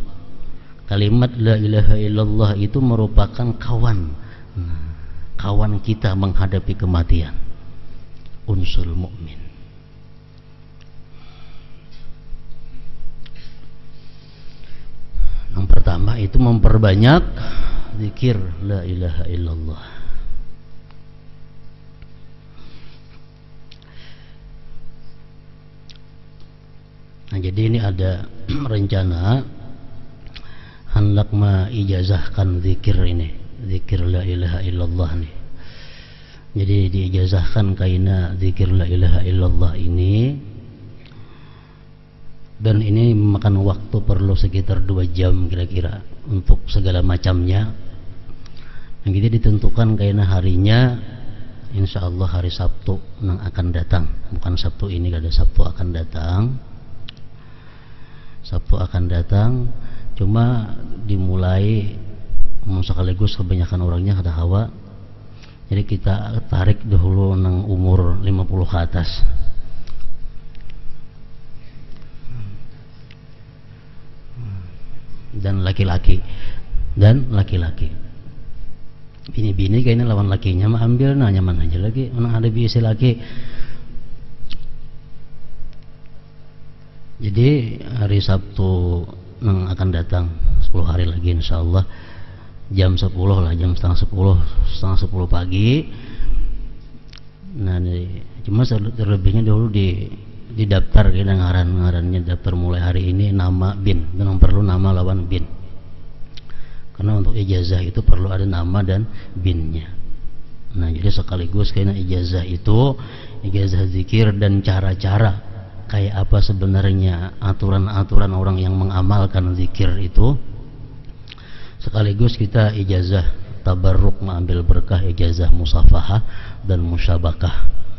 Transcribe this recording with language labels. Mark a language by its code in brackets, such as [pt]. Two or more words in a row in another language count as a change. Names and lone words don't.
[id] Kalimat [ar] la ilaha illallah [id] itu merupakan kawan kita menghadapi kematian. [ar] Unsul mukmin. [id] Yang pertama itu memperbanyak zikir la ilaha illallah. Nah, jadi ini ada rencana hendak mengijazahkan zikir ini, zikir [ar] la ilaha illallah [id] nih. Jadi diijazahkan kaina zikir [ar] la ilaha illallah [id] ini. Dan ini memakan waktu perlu sekitar 2 jam kira-kira untuk segala macamnya. Yang kita ditentukan karena harinya insya Allah hari Sabtu yang akan datang. Bukan Sabtu ini, ada Sabtu akan datang. Sabtu akan datang. Cuma dimulai sekaligus kebanyakan orangnya kada hawa. Jadi kita tarik dahulu nang umur 50 ke atas. [bjn] Dan laki-laki bini-bini kayaknya lawan lakinya mah ambil nyaman aja lagi, orang ada biasa laki. [id] Jadi hari Sabtu yang akan datang 10 hari lagi insyaallah jam 10 lah, jam setengah 10 pagi. Nah, cuma terlebihnya dulu di daftar kita ngarannya daftar mulai hari ini nama bin, memang perlu nama lawan bin, karena untuk ijazah itu perlu ada nama dan binnya. Nah, jadi sekaligus kayaknya ijazah itu ijazah zikir dan cara-cara kayak apa sebenarnya aturan-aturan orang yang mengamalkan zikir itu, sekaligus kita [ar] ijazah tabarruk, [id] mengambil berkah ijazah musafahah dan musyabakah.